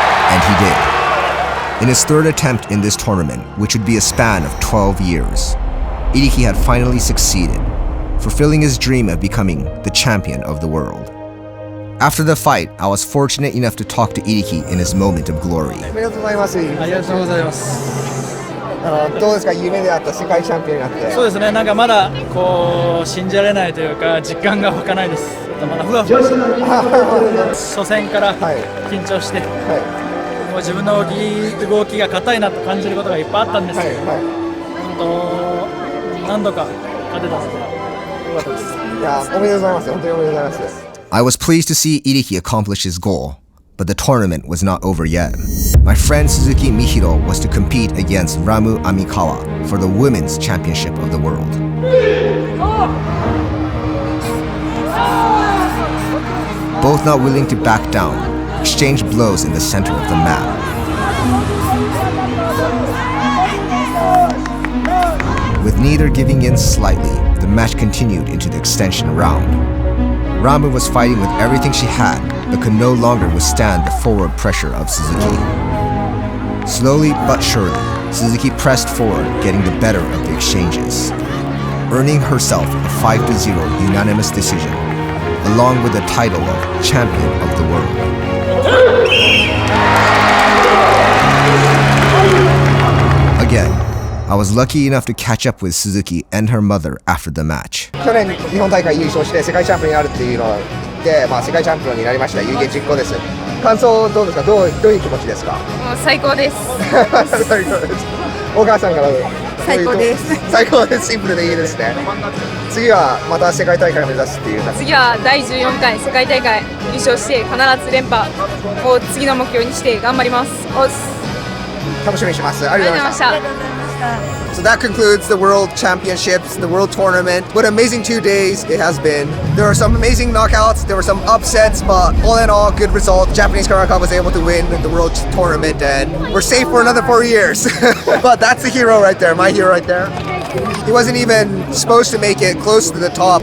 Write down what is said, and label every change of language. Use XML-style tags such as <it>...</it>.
<en>And he did. In his 3rd attempt in this tournament, which would be a span of 12 years, Iriki had finally succeeded, fulfilling his dream of becoming the champion of the world. After the fight, I was fortunate enough to talk to Iriki in his moment of glory.</en> <ja>おめでとうございます。ありがとうございます。どうですか、夢であった世界チャンピオンになって。そうですね、なんかまだこう信じられないというか実感が湧かないです。まだふわふわして初戦から緊張して、もう自分の動きが硬いなと感じることがいっぱいあったんですけど、何度か勝てたのでよかったです。いや、おめでとうございます。本当におめでとうございます。</ja> <en>I was pleased to see Iriki accomplish his goal, but the tournament was not over yet. My friend Suzuki Mihiro was to compete against Ramu Amikawa for the Women's Championship of the World. Both not willing to back down, exchanged blows in the center of the mat. With With neither giving in slightly, the match continued into the extension round. Ramu was fighting with everything she had, but could no longer withstand the forward pressure of Suzuki. Slowly but surely, Suzuki pressed forward, getting the better of the exchanges, earning herself a 5-0 unanimous decision, along with the title of Champion of the World. Again, I was lucky enough to catch up with Suzuki and her mother after the match.</en> <ja>去年日本大会優勝して世界チャンピオンになるっていうので、世界チャンピオンになりました有言実行です。感想どうですか？どういう気持ちですか？もう最高です。最高です。お母さんから最高です。最高です。シンプルでいいですね。次はまた世界大会を目指すっていう。次は第14回世界大会優勝して必ず連覇を次の目標にして頑張ります。楽しみにします。ありがとうございました。ありがとうございました。</ja> <en>So that concludes the World Championships, the World Tournament. What amazing 2 days it has been. There were some amazing knockouts, there were some upsets, but all in all, good result. Japanese Karate was able to win the World Tournament, and we're safe for another 4 years. But that's the hero right there, my hero right there. He wasn't even supposed to make it close to the top.</en>